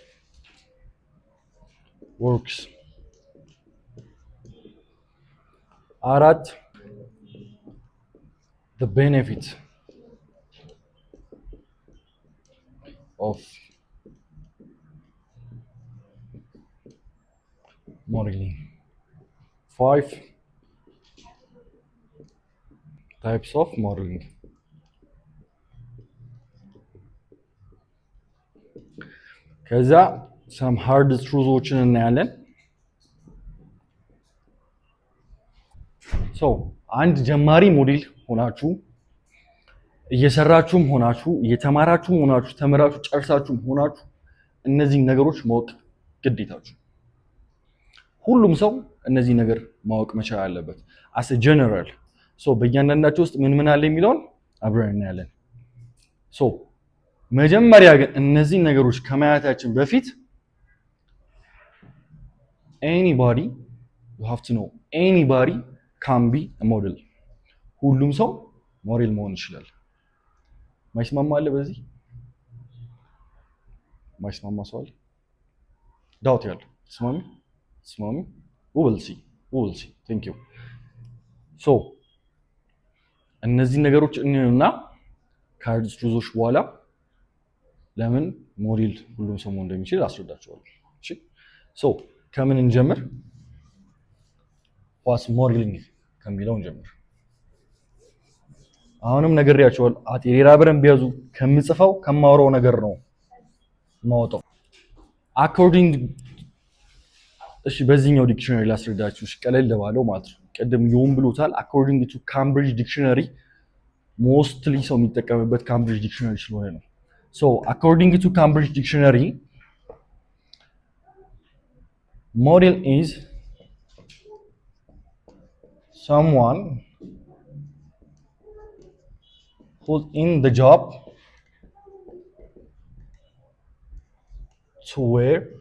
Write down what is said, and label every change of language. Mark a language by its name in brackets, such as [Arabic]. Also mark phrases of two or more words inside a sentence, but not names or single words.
[English] works አራት the benefit of modeling 5 types of modeling [Amharic] ከዛ [English] some hard truths [Amharic] እናያለን so አንድ ጀማሪ ሞዴል ሆናችሁ እየሰራችሁም ሆናችሁ እየተማራችሁም ሆናችሁ ተመራችሁ ጨርሳችሁም ሆናችሁ እነዚህ ነገሮች ማወቅ ግዴታችሁ ሁሉም ሰው እነዚህ ነገር ማወቅ መቻል አለበት [English] as a general [Amharic] so በእያንዳንዳቸው ውስጥ ምን አለ የሚለውን አብረን እናያለን so መጀመሪያ ግን እነዚህ ነገሮች ከማያታችን በፊት [English] anybody you have to know anybody can be a model [Amharic] ሁሉም ሰው ሞዴል መሆን ይችላል ማይስማማ አለ በዚህ ማይስማማ ሰው አለ ዳውት ያለው ስማሚ [English] we will see thank you [Amharic] so እነዚህ ነገሮች እንየውና ካርድስ ቹዞች በኋላ ለምን ሞዴል ሁሉም ሰው መሆን እንደሚችል አስረዳችኋለሁ እሺ so ከምን እንጀምር [English] what's modeling [Amharic] ከሚለው እንጀምር አሁንም ነግሬያችኋለሁ አጤሬራ ብረን ቢያዙ ከምጽፈው ከማወራው ነገር ነው ማውጣው according እሺ በዚህኛው ዲክሽነሪ ላስረዳችሁ እሺ ቀለል ለባለው ማለት ነው ቀደም ይሁን ብሎታል [English] according to Cambridge dictionary [Amharic] mostly ሰው የሚጠቀምበት Cambridge dictionary ስለሆነ ነው so [English] according to Cambridge dictionary model is someone who's in the job to wear